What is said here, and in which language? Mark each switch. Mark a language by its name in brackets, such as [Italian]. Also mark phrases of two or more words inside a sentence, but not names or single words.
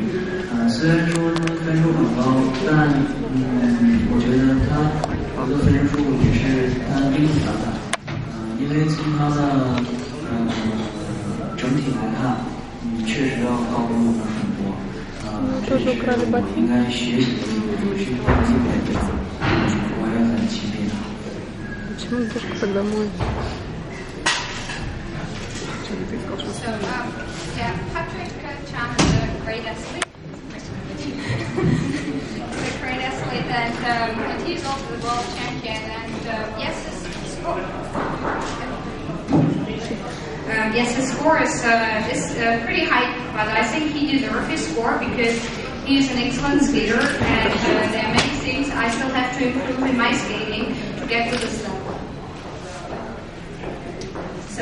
[Chinese] 虽然说他分数很高，但我觉得他这个分数也是他应得的，因为从他的整体来看，确实要高于我们很多。这是我应该学习的地方，是一个地方，我也很钦佩他。 [Russian] Почему ты тогда мой? [English] So, yeah, Patrick Chan is a great athlete. He's a great athlete, and he's also the world champion. And yes, his score is pretty high, but I think he deserves his score because he is an excellent skater, and there are many things I still have to improve in my skating to get to this level.